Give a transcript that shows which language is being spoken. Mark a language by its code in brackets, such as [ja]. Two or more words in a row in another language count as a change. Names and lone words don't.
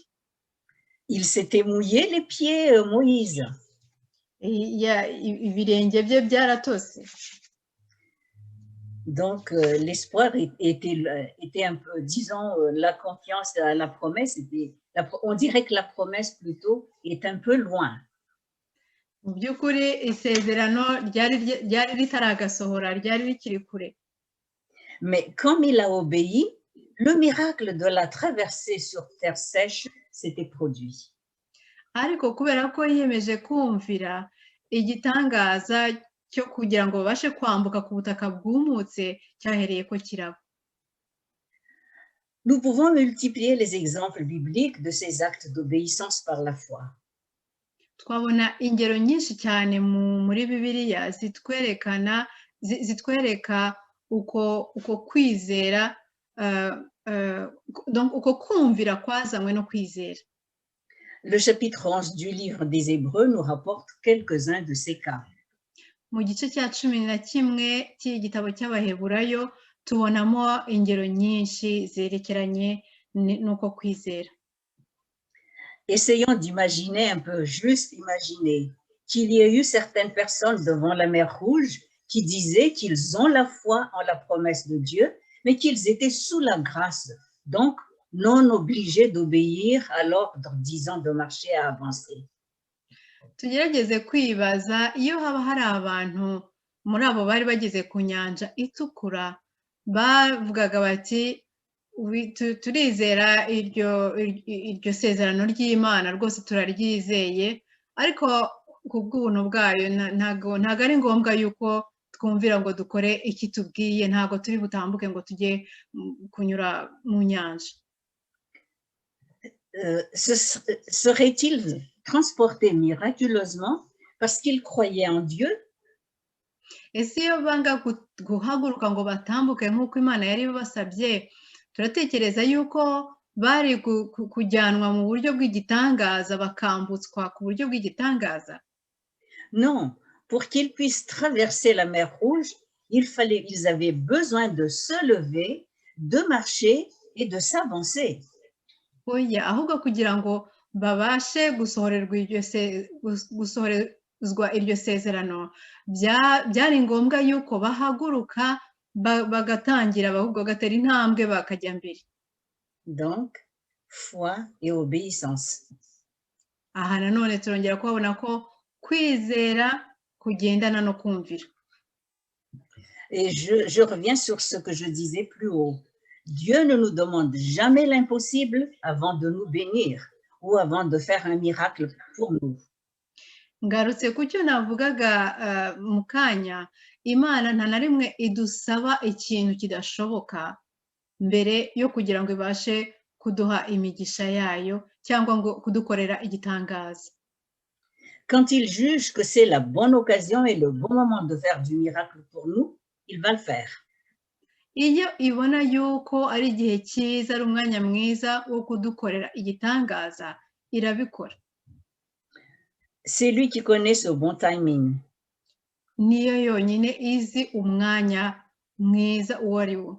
[fr] Il s'était mouillé les pieds, Moïse. [rw] Ibirenge bye byaratose. [fr] Donc, l'espoir était un peu, disons, la confiance à la promesse, on dirait que la promesse plutôt est un peu loin. [rw] mu by'ukuri isezerano ryari ritaragasohora, ryari rikiri kure. [fr] Mais comme il a obéi, le miracle de la traversée sur terre sèche s'était produit. [rw] Ariko kubera ko yiyemeje kumvira, igitangaza cyo kugira ngo babashe kwambuka ku butaka bwumutse cyahereye ko kiraba. [fr] Nous pouvons multiplier les exemples bibliques de ces actes d'obéissance par la foi. [rw] Twabona ingero nyinshi cyane muri Bibiliya zitwereka uko kwizera, donc uko kumvira kwazanywe no kwizera. [fr] Le chapitre 11 du livre des Hébreux nous rapporte quelques-uns de ces cas. [rw] Mu gice cya 11 cy'igitabo cy'Abaheburayo tubonamo ingero nyinshi zerekeranye n'uko kwizera. [fr] Essayons d'imaginer un peu, juste imaginer, qu'il y ait eu certaines personnes devant la mer Rouge qui disaient qu'ils ont la foi en la promesse de Dieu, mais qu'ils étaient sous la grâce, donc non obligés d'obéir à l'ordre disant de marcher à avancer. [rw] Tugerageze kwibaza iyo haba hari abantu muri abo bari bageze ku nyanja itukura bavugaga bati turizera iryo sezerano ry'Imana rwose turaryizeye, ariko ku bw'ubuntu bwayo ntago ari ngombwa yuko twumvira ngo dukore iki tubwiye, ntago turi butambuke ngo tujye kunyura mu nyanja. [fr] Serait-il transporté miraculeusement parce qu'ils croyaient en Dieu? [rw] Ese iyo banga guhaguruka ngo batambuke nk'uko Imana yari basabye, turatekereza yuko bari kujyanwa mu buryo bw'igitangaza, bakambutswa ku buryo bw'igitangaza? [fr] Non, pour qu'ils puissent traverser la mer Rouge, ils avaient besoin de se lever, de marcher et de s'avancer. [rw] Oya, ahubwo kugira ngo babashe gusohorezwa iryo sezerano, byari ngombwa yuko bahaguruka bagatangira, ahubwo bagatera intambwe bakajya mbere. [fr] Donc, foi et obéissance. [rw] Aha nanone turongera kubona ko kwizera kugendana no kumvira. [fr] Et je reviens sur ce que je disais plus haut. Dieu ne nous demande jamais l'impossible avant de nous bénir ou avant de faire un miracle pour nous. [rw] Ngarutse ku cyo navugaga mu kanya, Imana nta na rimwe idusaba ikintu kidashoboka mbere yo kugira ngo ibashe kuduha imigisha yayo cyangwa ngo kudukorera igitangaza. [fr] Quand il juge que c'est la bonne occasion et le bon moment de faire du miracle pour nous, il va le faire. [rw] Iyo ibona yuko ari igihe cyiza, ari umwanya mwiza wo kudukorera igitangaza, irabikora. [fr] C'est lui qui connaît ce bon timing. [rw] Niyo yonyine izi umwanya mwiza uwo ari wo.